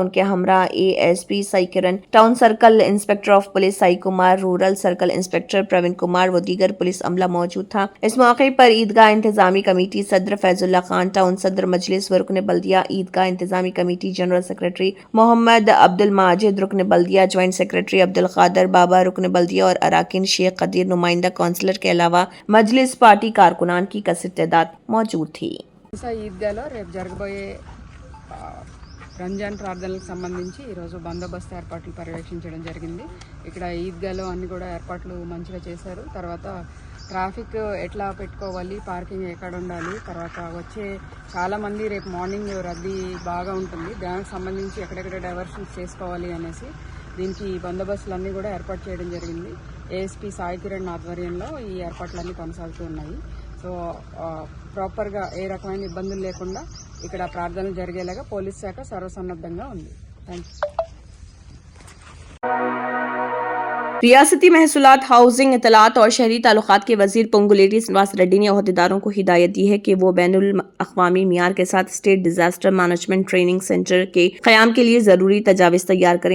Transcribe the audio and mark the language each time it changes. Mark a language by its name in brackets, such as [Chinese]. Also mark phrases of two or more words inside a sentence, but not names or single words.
[Urdu] ان کے ہمراہ ASP साई किरण, [English] Town Circle Inspector of Police [Urdu] साई कुमार, [English] Rural Circle Inspector [Urdu] प्रवीण कुमार و دیگر پولیس عملہ موجود تھا. اس موقع پر عیدگاہ انتظامی کمیٹی صدر فیض اللہ خان، ٹاؤن صدر مجلس و رکن بلدیہ عیدگاہ انتظامی کمیٹی جنرل سیکرٹری محمد عبدال ماجد رکن بلدیہ، جوائنٹ سیکرٹری عبدالقادر بابا رکن بلدیہ اور اراکین شیخ قدیر نمائندہ کونسلر کے علاوہ مجلس پارٹی کارکنان کی کثیر تعداد موجود تھی. [Telugu] ఈద్గాలో రేపు జరగబోయే రంజాన్ ప్రార్థనలకు సంబంధించి ఈరోజు బందోబస్తు ఏర్పాట్లు పర్యవేక్షించడం జరిగింది. ఇక్కడ ఈద్గాలో అన్ని కూడా ఏర్పాట్లు మంచిగా చేశారు. తర్వాత ట్రాఫిక్ ఎట్లా పెట్టుకోవాలి, పార్కింగ్ ఎక్కడ ఉండాలి, తర్వాత వచ్చే చాలామంది రేపు మార్నింగ్ రద్దీ బాగా ఉంటుంది, దానికి సంబంధించి ఎక్కడెక్కడ డైవర్షన్స్ చేసుకోవాలి అనేసి దీనికి బందోబస్తులన్నీ కూడా ఏర్పాటు చేయడం జరిగింది. ఏఎస్పీ సాయి కిరణ్ ఆధ్వర్యంలో ఈ ఏర్పాట్లన్నీ కొనసాగుతూ ఉన్నాయి. [English] so properly [Telugu] ఏ రకమైన ఇబ్బందులు లేకుండా ఇక్కడ ప్రార్థనలు జరిగేలాగా పోలీస్ శాఖ సర్వసన్నద్ధంగా ఉంది. [English] thank you. [Urdu] ریاستی محصولات، ہاؤسنگ، اطلاعات اور شہری تعلقات کے وزیر پونگولیٹی سنواس ریڈی نے عہدیداروں کو ہدایت دی ہے کہ وہ بین الاقوامی معیار کے ساتھ [English] State Disaster Management Training Centre [Urdu] کے قیام کے لیے ضروری تجاویز تیار کریں.